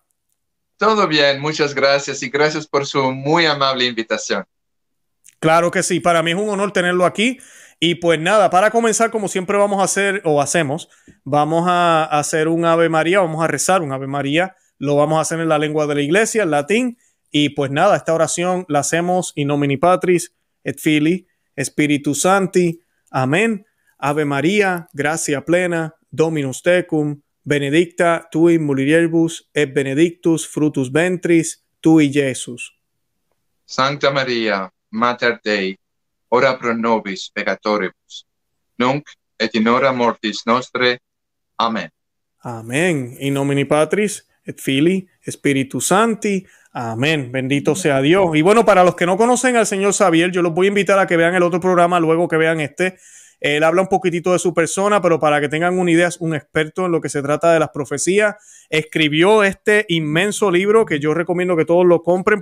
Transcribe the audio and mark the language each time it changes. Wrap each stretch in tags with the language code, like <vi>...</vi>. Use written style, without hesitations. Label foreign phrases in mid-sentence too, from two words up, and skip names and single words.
<es>Todo bien, muchas gracias y gracias por su muy amable invitación. Claro que sí, para mí es un honor tenerlo aquí. Y pues nada, para comenzar, como siempre vamos a hacer o hacemos, vamos a hacer un Ave María, vamos a rezar un Ave María, lo vamos a hacer en la lengua de la iglesia, en latín, y pues nada, esta oración la hacemos</es> <la>in nomine Patris, et Filii, Spiritus Sancti, amén. Ave María, gracia plena, Dominus tecum, benedicta tui in mulieribus, et benedictus fructus ventris tui, Iesus. Sancta Maria, Mater Dei, ora pro nobis peccatoribus, nunc et in hora mortis nostre. Amén. Amén. In nomine Patris, et Filii, Spiritus Sancti.</la> <es>Amén. Bendito sea Dios. Y bueno, para los que no conocen al señor Xavier, yo los voy a invitar a que vean el otro programa luego que vean este. Él habla un poquitito de su persona, pero para que tengan una idea, es un experto en lo que se trata de las profecías. Escribió este inmenso libro que yo recomiendo que todos lo compren.</es>